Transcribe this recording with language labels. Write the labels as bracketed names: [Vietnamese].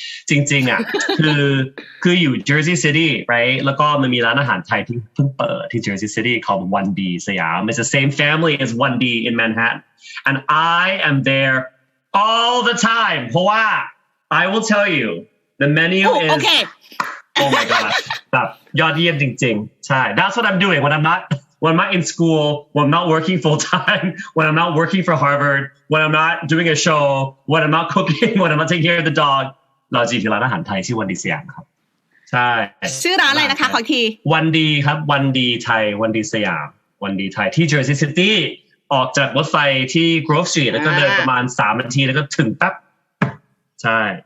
[Thai] จริงๆอ่ะคืออยู่ [English] Jersey City right [Thai] แล้วก็มันมีร้านอาหารไทยที่เพิ่งเปิดที่ [English] Jersey City called 1D สยาม It's the same family as 1D in Manhattan and I am there all the time เพราะว่า I will tell you the menu is okay. Oh my gosh [Thai] แบบยอดเยี่ยมจริงๆใช่ [English] That's what I'm doing when I'm not in school, when I'm not working full time, when I'm not working for Harvard, when I'm not doing a show, when I'm not cooking, when I'm not taking care of the dog [Thai] เราจะอยู่ร้านอาหารไทยชื่อวันดีสยามครับใช่ ชื่อร้านอะไรนะคะขออีกที วันดีครับวันดีไทยวันดีสยามวันดีไทยที่ Jersey City ออกจากรถไฟที่ Grove Street แล้วก็เดินประมาณ3นาทีแล้วก็ถึงปั๊บใช่